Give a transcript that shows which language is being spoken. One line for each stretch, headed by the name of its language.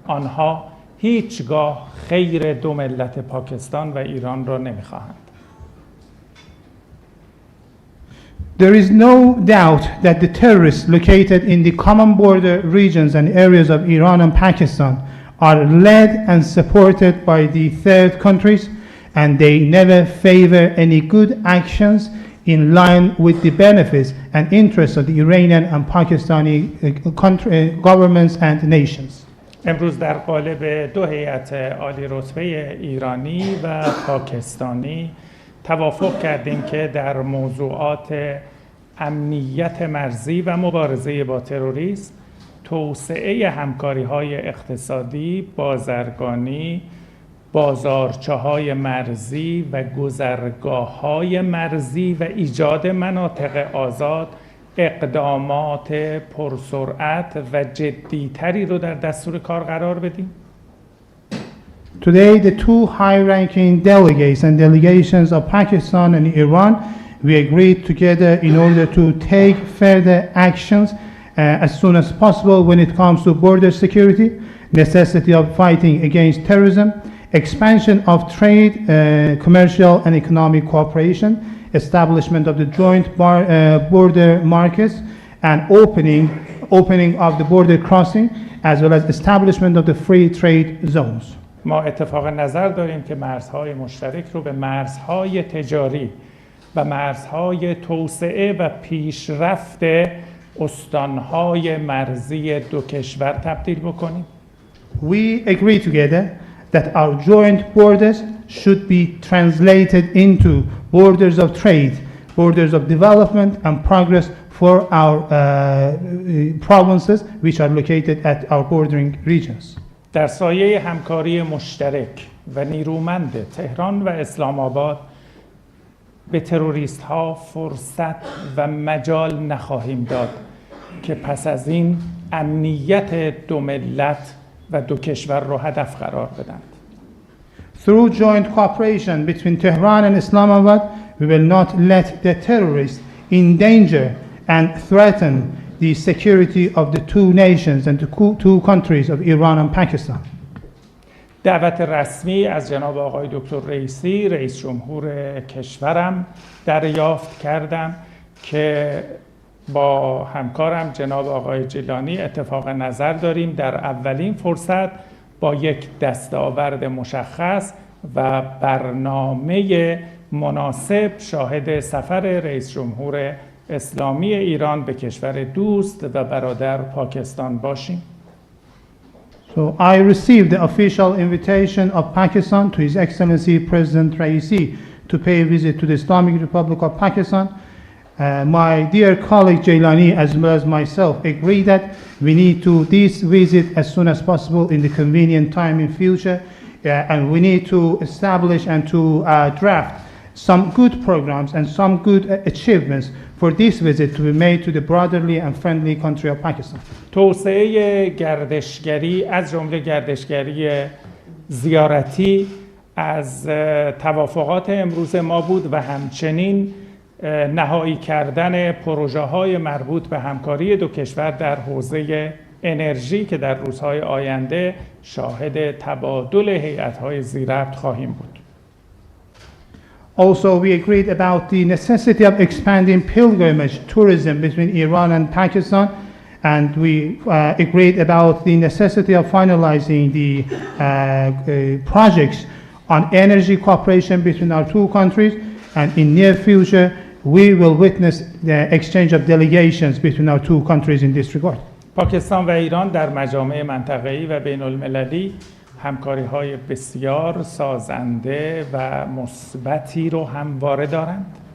Persian: آنها هیچگاه خیر دو ملت پاکستان و ایران را نمی خواهند.
English: There is no doubt that the terrorists located in the common border regions and areas of Iran and Pakistan are led and supported by the third countries, and they never favor any good actions in line with the benefits and interests of the Iranian and Pakistani governments and nations.
Persian: امروز در قالب دو هیئت عالی رتبه ایرانی و پاکستانی توافق کردیم که در موضوعات امنیت مرزی و مبارزه با تروریسم، توسعه همکاری‌های اقتصادی، بازرگانی، بازارچه‌های مرزی و گذرگاه‌های مرزی و ایجاد مناطق آزاد اقدامات پرسرعت و جدی‌تری رو در دستور کار قرار بدیم.
English: Today, the two high-ranking delegates and delegations of Pakistan and Iran, we agreed together in order to take further actions as soon as possible when it comes to border security, necessity of fighting against terrorism, expansion of trade, commercial and economic cooperation, establishment of the joint border markets, and opening of the border crossing, as well as establishment of the free trade zones.
Persian: ما اتفاق نظر داریم که مرزهای مشترک رو به مرزهای تجاری و مرزهای توسعه و پیشرفت استانهای مرزی دو کشور تبدیل بکنیم.
English: We agree together that our joint borders should be translated into borders of trade, borders of development and progress for our provinces which are located at our bordering regions.
Persian: در سایه همکاری مشترک و نیرومند تهران و اسلام آباد به تروریست ها فرصت و مجال نخواهیم داد که پس از این امنیت دو ملت و دو کشور را هدف قرار بدند.
English: Through joint cooperation between Tehran and Islamabad, we will not let the terrorists endanger and threaten the security of the two nations and the two countries of Iran and Pakistan.
Persian: دعوت رسمی از جناب آقای دکتر رئیسی، رئیس جمهور کشورم دریافت کردم که با همکارم جناب آقای جیلانی اتفاق نظر داریم در اولین فرصت با یک دستاورد مشخص و برنامه مناسب شاهد سفر رئیس جمهور اسلامی ایران به کشور دوست و برادر پاکستان باشیم.
English: So I received the official invitation of Pakistan to His Excellency President Raisi to pay a visit to the Islamic Republic of Pakistan. My dear colleague Jailani as well as myself agree that we need to this visit as soon as possible in the convenient time in future, and we need to establish and to draft some good programs and some good achievements for this visit to be made to the brotherly and friendly country of Pakistan.
Persian: توسعه گردشگری از جمله گردشگری زیارتی از توافقات امروز ما بود و همچنین نهایی کردن پروژه‌های مربوط به همکاری دو کشور در حوزه انرژی که در روزهای آینده شاهد تبادل هیئت‌های ذی‌ربط خواهیم بود.
English: Also, we agreed about the necessity of expanding pilgrimage tourism between Iran and Pakistan, and we agreed about the necessity of finalizing the projects on energy cooperation between our two countries, and in near future, we will witness the exchange of delegations between our two countries in this regard.
Persian: پاکستان و ایران در مجامع منطقه‌ای و بین‌المللی همکاری‌های بسیار سازنده و مثبتی رو همواره دارند.